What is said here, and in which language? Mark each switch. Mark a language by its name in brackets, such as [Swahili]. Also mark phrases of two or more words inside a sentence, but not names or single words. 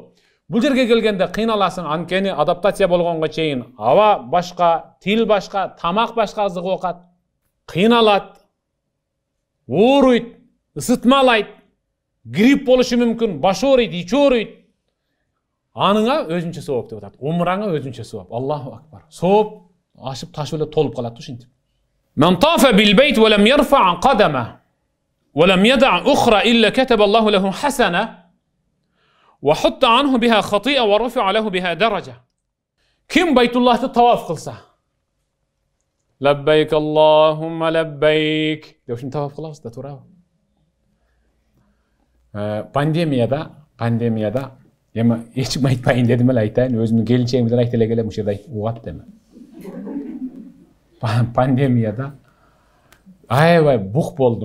[Kyrgyz] Бул жерге келгенде кыйналасың, анткени адаптация болгонго чейин аба башка, тил башка, тамак башка азык окат, кыйналат, ооруйт, ысытмалайт, грипп болушу мүмкүн, баш ооруйт, ич ооруйт. Аныңа өзүнчө сооп деп атат. Умраңа өзүнчө сооп. [Arabic] الله أكبر. [Kyrgyz] Сооп ашып ташып эле толуп калат ушинтип. [Arabic] من طاف بالبيت ولم يرفع قدما ولم يضع أخرى إلا كتب الله له حسنة وحط عنه بها خطيئة ورفع له بها درجة. [Kyrgyz] Ким Байтуллахты таваф кылса, [Arabic] لبيك اللهم لبيك [Kyrgyz] деп ушинтип таваф кылабыз да туурабы? Пандемияда эми эч ким айтпайын дедим эле, айтайын, өзүмдүн келинчегим менен айта эле келем, ушул жерде угат деме. Пандемияда аябай бук болдум.